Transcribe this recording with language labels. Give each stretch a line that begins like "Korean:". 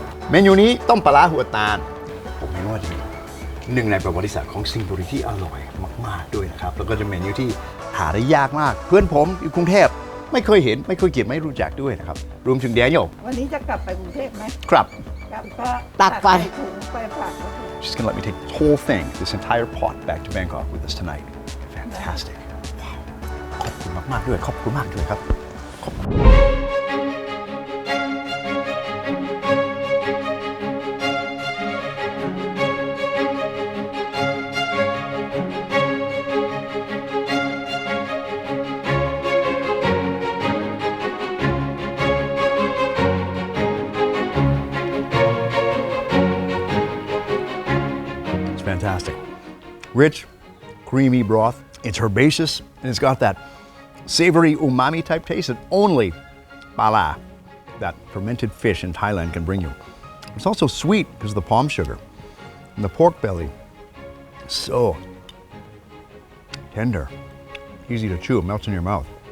Thai: เมนูนี้ต้มปลาร้าหัวตาล ผมเห็นว่าจะมีหนึ่งในประวัติศาสตร์ของสิงห์บุรีที่อร่อยมากๆด้วยนะครับแล้วก็จะเป็นเมนูที่หาได้ยากมากเพื่อนผมอยู่กรุงเทพไม่เคยเห็นไม่เคยกินไม่รู้จักด้วยนะครับรวมถึงแดเนียล วันนี้จะกลับไปกรุงเทพไหม ครับ กลับก็ ตักไป ใส่ถุงไปฝากเขาถุง
English: She's gonna let me take this whole thing, this entire pot back to Bangkok with us tonight. Fantastic. Wow.
Thai: ขอบคุณมากๆด้วยขอบคุณมากด้วยครับขอบคุณ Fantastic.
English: Rich, creamy broth. It's herbaceous and it's got that savory umami type taste that only pala, that fermented fish in Thailand, can bring you. It's also sweet because of the palm sugar. And the pork belly, so tender, easy to chew, it melts in your mouth.